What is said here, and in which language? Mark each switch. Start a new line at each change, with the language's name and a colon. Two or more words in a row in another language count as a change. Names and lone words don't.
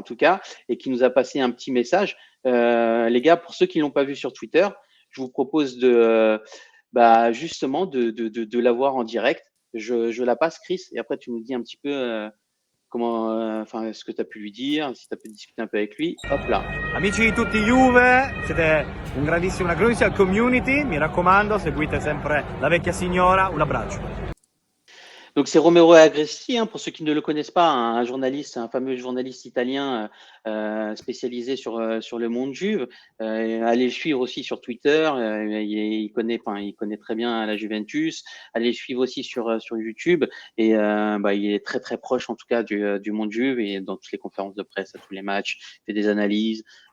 French: en tout cas, et qui nous a passé un petit message. Les gars, pour ceux qui l'ont pas vu sur Twitter, je vous propose justement de la voir en direct. Je la passe, Chris, et après tu nous dis un petit peu comment, ce que tu as pu lui dire, si tu as pu discuter un peu avec lui. Hop là.
Italian: Amici di tutti Juve, siete una grandissima community, mi raccomando, seguite sempre la vecchia signora, un abbraccio.
French: Donc c'est Romero Agressi, hein, pour ceux qui ne le connaissent pas, un journaliste, un fameux journaliste italien spécialisé sur le monde juve. Allez le suivre aussi sur Twitter, il connaît très bien la Juventus. Allez le suivre aussi sur YouTube et il est très très proche en tout cas du monde juve et dans toutes les conférences de presse, à tous les matchs, il fait des analyses.